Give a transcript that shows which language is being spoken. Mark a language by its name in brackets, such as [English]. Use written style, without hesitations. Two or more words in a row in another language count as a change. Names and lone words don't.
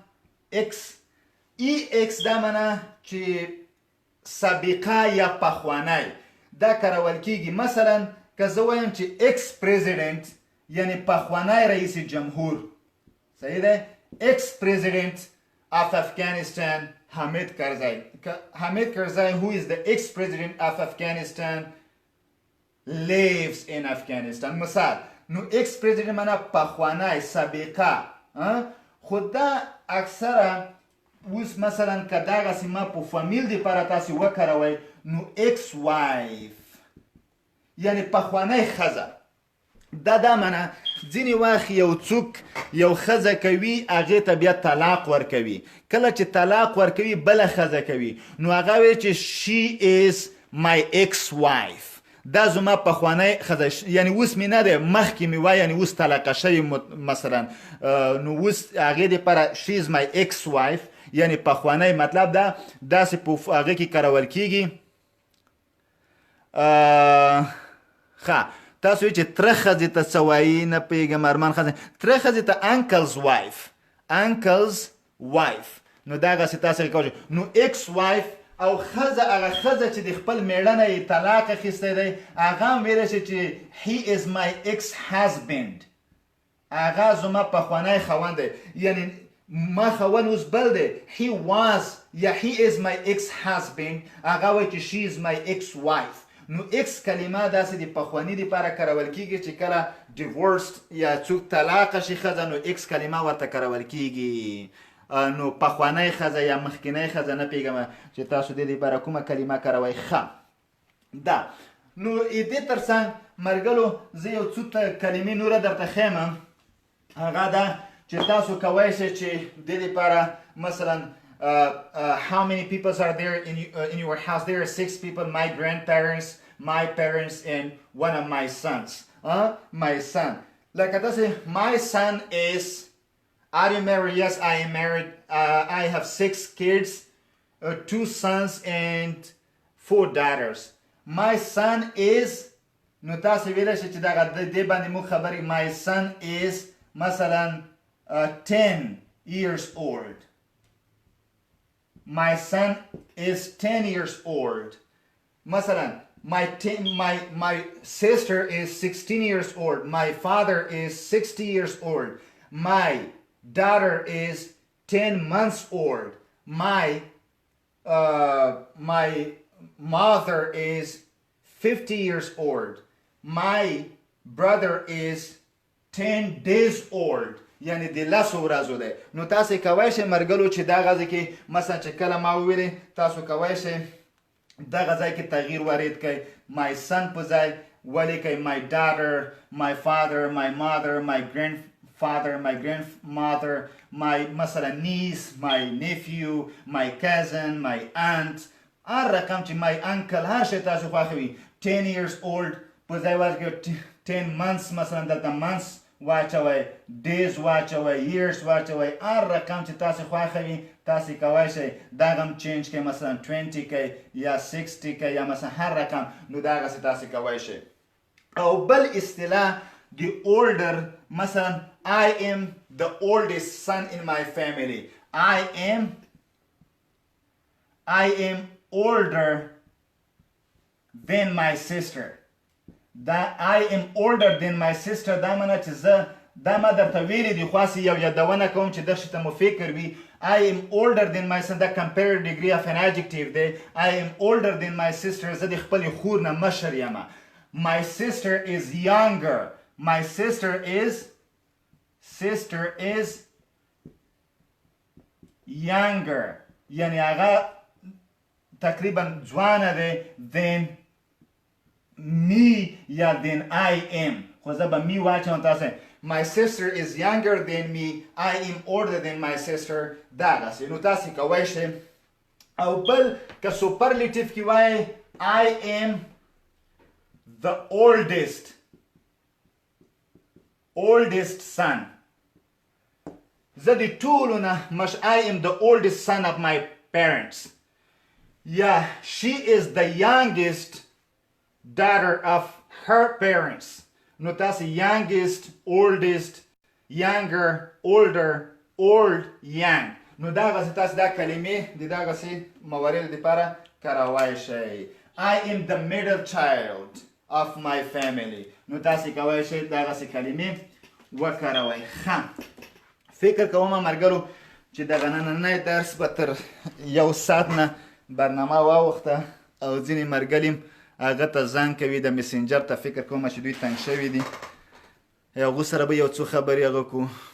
[Pashto] ایکس دا معنا چې سابقه یا پخوانی دا کارول کېږي مثلا که زه وایم چې [English] ex president [Pashto] یعنی پخوانی رئیس جمهور صحیح ده [English] ex president of Afghanistan Hamid Karzai who is the ex-president of Afghanistan lives in Afghanistan [Pashto] مثال نو [English] ex president [Pashto] معنا پخوانی سابقه خو دا اکثره اوس مثلا که دغسې ما په فامیل دپاره تاسې وکاروئ نو [English] ex wife [Pashto] یعنی پخوانی ښځه دا معنا ځینې وخت یو څوک یو ښځه کوي هغې ته بیا طلاق ورکوي کله چې طلاق ورکوي بله ښځه کوي نو هغه وایي چې [English] she is my ex wife [Pashto] دا زما پخوانی ښځه یعنی اوس مې نه دی مخکې مې وایي یعنی اوس طلاقه شوې مثلا نو اوس هغې دپاره [English] she is my ex wife [Pashto] یعنی پخوانی مطلب دا داسې په هغې کې کارول کېږي ښه تاسو چې تره ښځې ته څه وایي نه پوهېږم ارمان ښځې تره ښځې ته uncle's wife نو دغسې تاسو کولی نو [English] ex wife [Pashto] او ښځه هغه ښځه چې د خپل میړه نه یې طلاق اخیستی دی هغه هم ویلی شي چې [English] he is my ex husband [Pashto] هغه زما پخوانی خاوند دی یعنی ما خاوند اوس بل دی [English] he was [Pashto] یا [English] he is my ex husband [Pashto] هغه وایي چې [English] she is my ex wife [Pashto] نو اکس کلمه داسې د پخواني دپاره کارول کېږي چې کله divorced یا څوک طلاقه شي ښځه نو اکس کلمه ورته کارول کېږي نو پخوانی ښځه یا مخکینی ښځه نه پوهېږم چې تاسو دې دپاره کومه کلمه کاروئ ښه ده نو دې تر څنګ مرګلو زه یو څو کلمې نوره درته ښیم هغه ده چې تاسو کولی شئ چې دې دپاره مثلا [English] how many people are there in your house? There are 6 people, my grandparents, my parents, and one of my sons. My son. Like I say, my son is, are you married? Yes, I am married. I have 6 kids, 2 sons and 4 daughters. My son is, no [Pashto] تاسو ویلی شئ چې دغه دې باندې موږ خبرې [English] my son is مثلا 10 years old. My son is 10 years old. مثلا my sister is 16 years old. My father is 60 years old. My daughter is 10 months old. My mother is 50 years old. My brother is 10 days old. [Pashto] یعنی د لسو ورځو دی نو تاسې کولی شئ مرګلو چې دغه ځای کې مثلا چې کله ما وویلې تاسو کولی شئ دغه ځای کې تغییر وارد کړئ my [English] son [Pashto] په ځای ولیکئ [English] my daughter, my father, my mother, my grandfather, my grandmother, my مثلا niece, my nephew, my cousin, my [Pashto] aunt هر رقم چې [English] my uncle [Pashto] هر شی تاسو خوښوي [English] 10 years old [Pashto] په ځای ورکړئ [English] 10 months [Pashto] مثلا دلته months واچوئ days واچوئ years واچوئ هر رقم چې تاسو خوښوي تاسو کولی شئ دغه هم چینج کړئ مثلا 20 کړئ یا 60 کړئ یا مثلا هر رقم نو دغسې تاسو کولی شئ او بل اصطلاح [English] the older [Pashto] مثلا [English] I am the oldest son in my family I am older than my sister that I am older than my sister [Pashto] دا معنی چې زه دا ما درته ویلي دي خو هسې یو یادونه کوم چې دغسې ته مو فکر وي [English] I am older than my son دا comparative degree of an adjective دی I am older than my sister [Pashto] زه د خپلې خور نه مشر یم [English] my sister is younger my sister is [Pashto] younger یعنی هغه تقریبا ځوانه دی [English] than me [Pashto] یا [English] than I am [Pashto] خو زه به می واچوم تاسو [English] my sister is younger than me I am older than my sister [Pashto] دغسې نو تاسې کولی شئ او بل که سوپرلیټیف کې وایي [English] I am the oldest son [Pashto] زه د ټولو نه [English] I am the oldest son of my parents yeah she is the youngest daughter of her parents [Pashto] نو تاسو [English] youngest oldest younger older old [Pashto] young نو دغسې تاسو دا کلمې د دغسې مواردو دپاره کارولی شئ [English] I am the middle child of my family [Pashto] نو تاسو کولی شئ دغسې کلمې وکاروئ ښه فکر کوم مرګرو چې دغه نننی درس به تر 1 ساعت نه برنامه واوښته او ځینې مرګلي هغه ته زنګ کوي د مسنجر ته فکر کوم چې دوی تنګ شوي دي هغو سره به یو څو خبرې هغه کړو